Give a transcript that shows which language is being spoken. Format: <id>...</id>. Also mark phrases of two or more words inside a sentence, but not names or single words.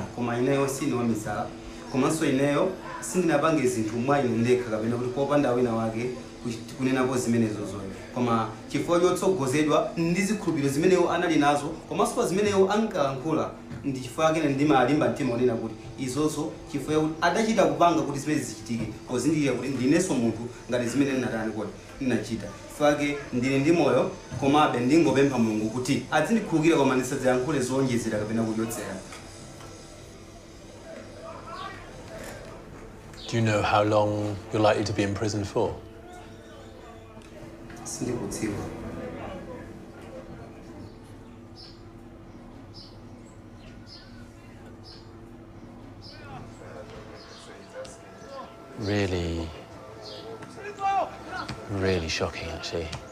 <ny>koma ineyo sini wamisala, komanso ineyo sindinapange zinthu mwa ine ndekha kapena kuti popanda wina wake kunenapo zimenezo zoyo, koma chifukwa chotsogozedwa ndi zikhulupiriro zimeneyo anali nazo, komanso pa zimeneyo ankalankhula ndi chifukwa chake ndimalimba mtima onena kuti izozo chifukwa kuti adachita kupanga kuti zimene zichitike, pozindikira kuti ndinenso munthu ngati zimene ndinatani kodi ndinachita. Chifukwa ndili ndi moyo komabe ndingopempha Mulungu kuti azindikhululukira koma ndisadzayankhule zowonjezera kapena kuchotsera.</ny> <en>Do you know how long you're likely to be in prison for?</en> <ny>Sindikudziwa.</ny> <en>Really shocking, actually.</en>